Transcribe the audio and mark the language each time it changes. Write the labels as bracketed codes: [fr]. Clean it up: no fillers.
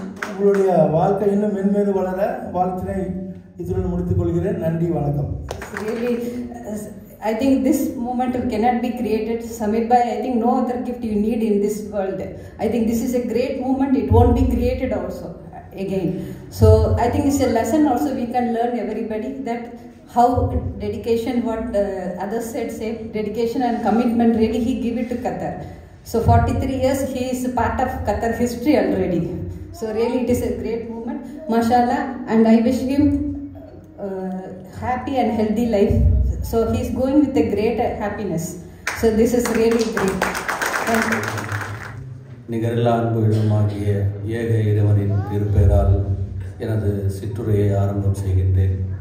[ta] உங்களுடைய வாழ்க்கை இன்னும் மென்மேலும் வளர வாழ்த்தினை இதுடன் முடித்துக் கொள்கிறேன். நன்றி, வணக்கம். [en] Really, I think this moment cannot be created. Samir bhai, I think no other gift you need in this world. I think this is a great moment. It won't be created also again. So I think it's a lesson also we can learn, everybody, that how dedication, what others said, say dedication and commitment, really he give it to Qatar. So 43 years he is part of Qatar history already. So really it is a great moment, mashallah, and I wish him happy and healthy life. So he is going with a great happiness. So this is really great. Thank you. [ta] நிகரில்லா அன்பு இடமாகிய ஏக இறைவனின் திருப்பெயரால் எனது சிற்றுரையை ஆரம்பம் செய்கின்றேன்.